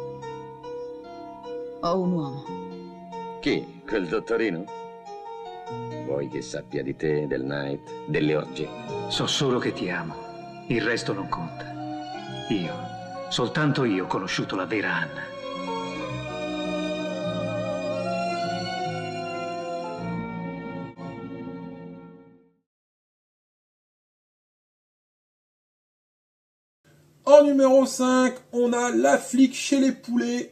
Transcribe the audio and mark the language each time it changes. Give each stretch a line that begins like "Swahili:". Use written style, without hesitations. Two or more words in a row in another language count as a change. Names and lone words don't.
Italian: Ho un uomo. Chi? Quel dottorino? Vuoi che sappia di te, del night, delle orge? So solo che ti amo. Il resto non conta. Io, soltanto io ho conosciuto la vera Anna.
French: En numéro 5, on a La flic chez les poulets.